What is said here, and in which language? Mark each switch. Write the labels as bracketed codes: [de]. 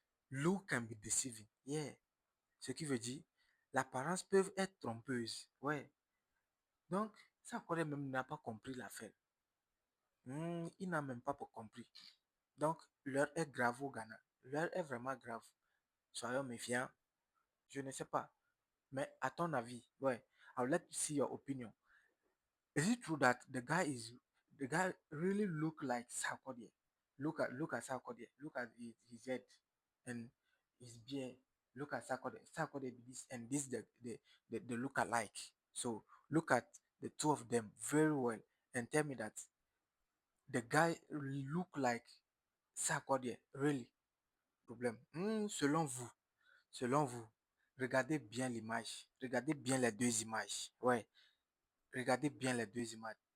[en] Look can be deceiving. Yeah. [fr] Ce qui veut dire, l'apparence peut être trompeuse. Ouais. Donc, Sarkodie même n'a pas compris l'affaire. Il n'a même pas compris. Donc, l'heure est grave au Ghana. L'heure est vraiment grave. Soyons méfiants. Je ne sais pas. Mais à ton avis, ouais, [en] I would like to see your opinion. Is it true that the guy really look like Sarkodie? Look at Sarkodie. Look at his head and his beard. Look at Sarkodie. Sarkodie this and this the look alike. So look at the two of them very well and tell me that the guy look like Sarkodie really. [fr] Problème. Selon vous, regardez bien l'image. Regardez bien les deux images. Ouais. Regardez bien les deux images.